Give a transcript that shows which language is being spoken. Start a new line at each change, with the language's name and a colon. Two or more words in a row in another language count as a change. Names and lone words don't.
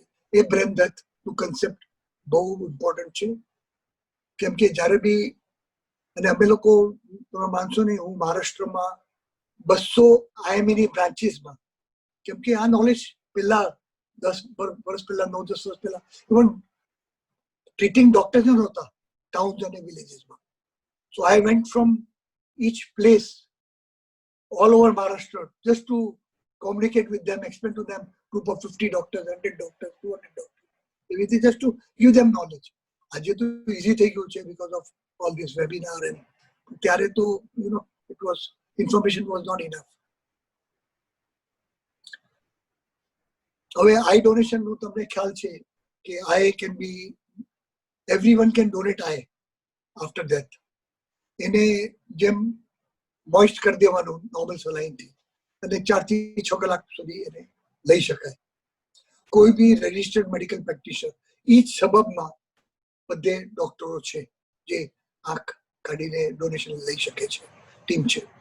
Gujarati: એ
English: brain deathનું
Gujarati: કન્સેપ્ટ બહુ ઇમ્પોર્ટન્ટ છે કેમ કે જ્યારે બી, અને અમે લોકો તમે માનશો નહીં, હું મહારાષ્ટ્રમાં 200 IMEની બ્રાન્ચીસમાં, કેમ કે આ નોલેજ પહેલા 10 વર્ષ પહેલા, 9-10 વર્ષ પહેલા
English: even treating doctors
Gujarati: નહોતા ટાઉન્સ અને વિલેજીસમાં.
English: So I went from each place all over Maharashtra just to communicate with them, explain to them, group of 50 doctors, 100 doctors, 200 doctors, everything just to give them knowledge.
Gujarati: આજે તો
English: easy
Gujarati: થઈ ગયું છે
English: because of all this webinar, and
Gujarati: ત્યારે તો
English: it was, information was not enough.
Gujarati: હવે
English: eye donation
Gujarati: નું તમને ખ્યાલ છે કે
English: I can be, everyone can donate eye after death.
Gujarati: એને જેમ મોઇસ્ટ કરી દેવાનું
English: normal salineથી
Gujarati: અને 4 થી 6 કલાક સુધી એને લઈ શકાય. કોઈ બી
English: registered medical practitioner,
Gujarati: ઈ જ સબબમાં બધે ડોક્ટરો છે જે આંખ કાઢીને ડોનેશન લઈ શકે છે, ટીમ છે.